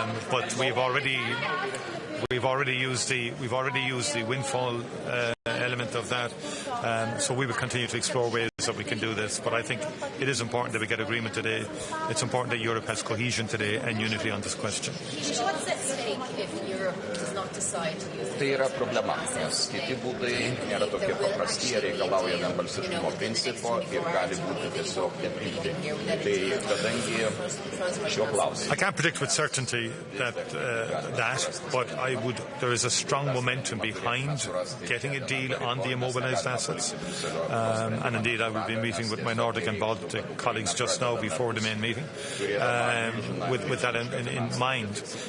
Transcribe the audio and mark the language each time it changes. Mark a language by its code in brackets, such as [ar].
[en] But we've already used the windfall element of that, so we will continue to explore ways that we can do this. But I think it is important that we get agreement today. It's important that Europe has cohesion today and unity on this question. What's at stake if Europe does not decide to use [lt] Tai yra problema, nes kiti būdai nėra tokie paprasti, jie reikalauja vienbalsiškumo principo ir gali būti tiesiog nepriimtini. Tai kadangi šiuo klausimu. [en] I can't predict with certainty that, but there is a strong momentum behind getting a deal on the immobilised assets. And indeed, I will be meeting with my Nordic and Baltic colleagues just now before the main meeting, with that in mind.